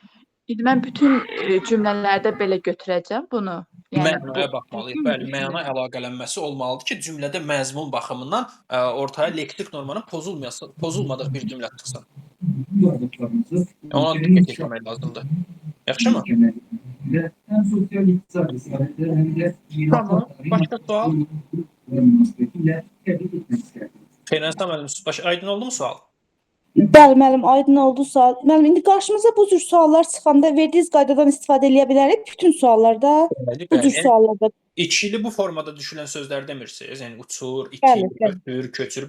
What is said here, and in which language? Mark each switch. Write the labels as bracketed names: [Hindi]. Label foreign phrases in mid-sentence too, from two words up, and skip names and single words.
[Azerbaijani] İndi mən bütün cümlələrdə belə götürəcəm bunu. Yəni bu Mənaya baxmalıyıq. düzgünmü Bəli, məna düşünürəm? əlaqələnməsi olmalıdır ki, cümlədə məzmun baxımından ortaya leksik normanın pozulmadığı bir cümlə çıxsın. Ona diqqət etmək lazımdır. Yaxşımı? [Turkish] Hem sosyal iktisadi hizmetleri hem de Tamam. Başka sual? münasebetiyle tebrik etmek isterim. [Azerbaijani] Xeyrənsə müəllim, aydın oldu mu sual? Bəli, müəllim, aydın oldu sual. Müəllim, indi qarşımıza bu cür suallar çıxanda verdiyiniz qaydadan istifadə edə bilərik. Bütün suallarda Bəli, bu cür bəli. suallarda. İkili bu formada düşülən sözlər demirsiniz. Yəni uçur, Bəli, itir, bəli. ötür, köçür.